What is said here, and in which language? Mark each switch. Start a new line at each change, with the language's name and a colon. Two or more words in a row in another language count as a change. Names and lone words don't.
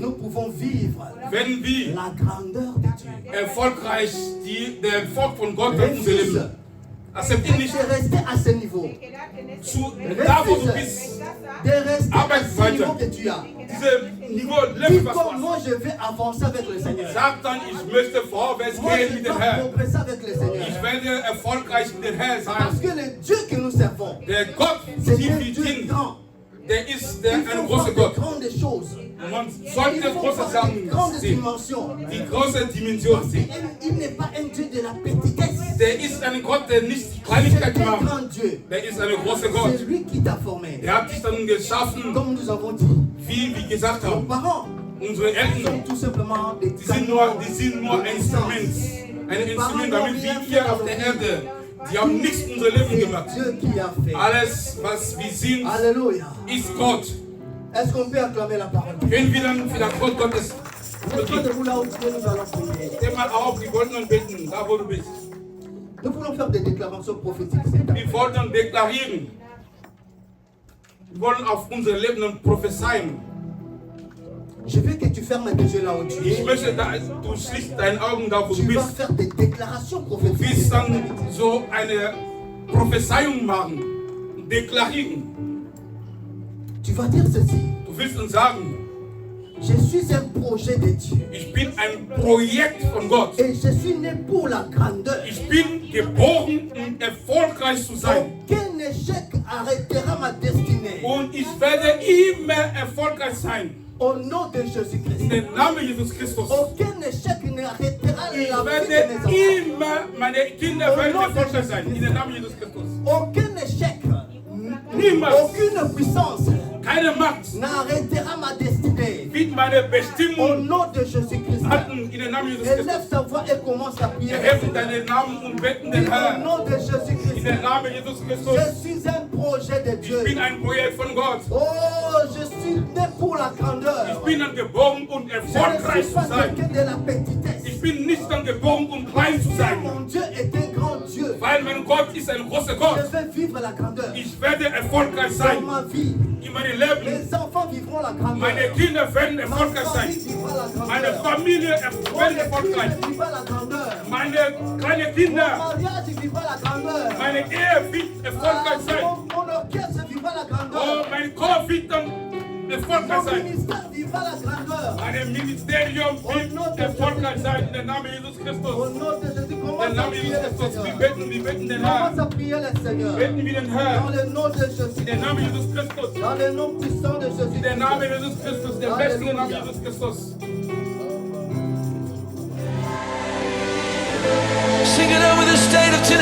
French: nous pouvons vivre
German: wenn wir
French: la grandeur de Dieu.
German: erfolgreich der Erfolg von Gott in unser Leben.
French: Refuse
German: Akzeptiere nicht
French: de rester à ce niveau.
German: da wo du bist,
French: De rester à
German: Arbeit
French: ce niveau
German: weiter.
French: que tu as.
German: Dieses Niveau,
French: Dis
German: lebe was du
French: comme moi je vais avancer avec le Seigneur.
German: hast. Sag dann, ich möchte vorwärts
French: Moi
German: gehen
French: je
German: mit dem
French: dois
German: Herrn.
French: progresser avec le
German: Ich
French: Seigneur.
German: werde erfolgreich mit dem Herrn
French: Parce
German: sein.
French: que le Dieu que nous servons,
German: Der Gott,
French: c'est
German: die
French: un
German: wir
French: Dieu
German: dienen,
French: grand.
German: der ist
French: Il
German: ein
French: faut
German: großer
French: voir
German: Gott.
French: de grandes choses.
German: Man
French: Il
German: sollte
French: faut
German: große
French: voir de
German: Sachen
French: grandes
German: sehen.
French: dimensions.
German: Die große Dimension sehen.
French: Il n'est pas un Dieu de la petitesse.
German: Der ist ein Gott, der nicht
French: C'est
German: Kleinigkeit
French: un
German: macht.
French: grand Dieu.
German: Der ist ein großer Gott.
French: C'est lui qui t'a formé.
German: Der hat dich dann geschaffen,
French: Comme nous avons dit,
German: wie wir gesagt
French: nos
German: haben.
French: parents
German: Unsere
French: sont
German: Eltern,
French: tout simplement des
German: die sind nur ein Instrument. Ein Instrument, damit wir hier auf der Erde, die haben nichts in unser Leben
French: C'est
German: gemacht.
French: Dieu qui a fait.
German: Alles, was wir sind,
French: Alléluia.
German: ist Gott.
French: Est-ce qu'on peut acclamer la parole?
German: Wenn wir dann für das Wort Gottes
French: Mettons debout là où tu es, nous allons prier.
German: steh mal auf, wir wollten dann beten, da wo du bist.
French: Nous voulons faire des déclarations prophétiques. cet après.
German: Wir wollten deklarieren. Wir wollen auf unser Leben dann prophezeien.
French: Je veux que tu fermes tes yeux là où tu
German: Ich
French: es.
German: möchte, du schließt deine Augen da, wo du
French: Tu vas
German: bist.
French: faire des déclarations
German: Du
French: prophétiques.
German: willst
French: cet
German: dann
French: après-midi.
German: so eine Prophezeiung machen, deklarieren.
French: Tu vas dire ceci.
German: Du willst uns sagen,
French: Je suis un projet de Dieu.
German: ich bin ein Projekt von Gott.
French: Et je suis né pour la grandeur.
German: Ich bin geboren, um erfolgreich zu sein.
French: Aucun échec arrêtera ma destinée.
German: Und ich werde immer erfolgreich sein.
French: Au nom de
German: In
French: Jésus-Christ.
German: dem Namen Jesus Christus.
French: Aucun échec n'arrêtera
German: Ich
French: la vie de
German: werde
French: mes enfants.
German: immer, meine Kinder werden erfolgreich sein. In dem Namen Jesus Christus.
French: Aucun échec,
German: Niemals.
French: aucune puissance
German: Keine Macht
French: n'arrêtera ma destinée.
German: wird meine
French: Au
German: Bestimmung
French: nom de Jésus-Christ.
German: halten. In dem Namen Jesus Christus.
French: Élève ta voix et commence à prier.
German: Erheben deinen Namen und beten
French: Dis
German: den
French: au
German: Herrn.
French: nom de
German: In
French: Jésus-Christ.
German: dem Namen Jesus Christus.
French: Je suis un projet de
German: Ich
French: Dieu.
German: bin ein Projekt von Gott.
French: Oh, je suis né pour la grandeur.
German: Ich bin dann geboren, um
French: Je ne
German: erfolgreich
French: suis
German: zu
French: pas
German: sein.
French: quelqu'un de la petitesse.
German: Ich bin nicht dann geboren, um klein zu sein.
French: Mon Dieu est un grand Dieu.
German: Weil mein Gott ist ein großer
French: Je
German: Gott.
French: vais vivre la grandeur.
German: Ich werde erfolgreich
French: Dans
German: sein.
French: ma vie,
German: In meinem Leben.
French: les enfants vivront la grandeur.
German: Meine Kinder werden
French: Ma
German: erfolgreich
French: famille
German: sein.
French: vivra la grandeur.
German: Meine Familie
French: Mon
German: wird erfolgreich.
French: église vivra la grandeur.
German: Meine kleinen
French: Mon
German: Kinder,
French: mariage vivra la grandeur.
German: meine Ehe wird erfolgreich sein.
French: Mon orchestre vivra la
German: Oh,
French: grandeur.
German: mein Chor wird dann erfolgreich
French: Mon
German: sein.
French: ministère vivra la grandeur.
German: Mein Ministerium wird erfolgreich sein. In dem Namen Jesus
French: Au
German: Christus.
French: nom de Jésus,
German: In dem
French: commence à
German: Namen
French: prier
German: Jesus
French: le
German: Christus.
French: Seigneur.
German: Wir beten den
French: Commence
German: Herrn.
French: à prier le Seigneur.
German: Beten wir den
French: Dans
German: Herrn.
French: le nom de Jésus.
German: In dem Namen Jesus Christus.
French: Dans le nom puissant de Jésus.
German: In dem Namen Jesus Christus. Der mächtige Name Jesus Christus.
English: Sing it over the state of